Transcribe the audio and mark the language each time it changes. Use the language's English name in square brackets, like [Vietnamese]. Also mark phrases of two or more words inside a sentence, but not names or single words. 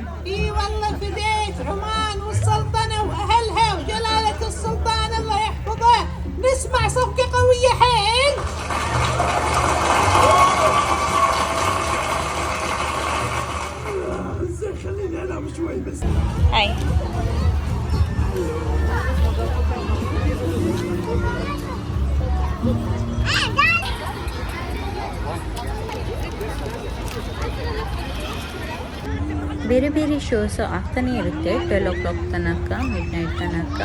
[Arabic] اي والله فديت عمان والسلطنة واهلها وجلالة السلطان الله يحفظه. نسمع صفقة قوية حيل. زين خليني انام شوي بس. [Kannada] هاي ಬೇರೆ ಬೇರೆ ಶೋಸು ಆಗ್ತಾನೆ ಇರುತ್ತೆ 12 o'clock ತನಕ, [English] mid night [Kannada] ತನಕ.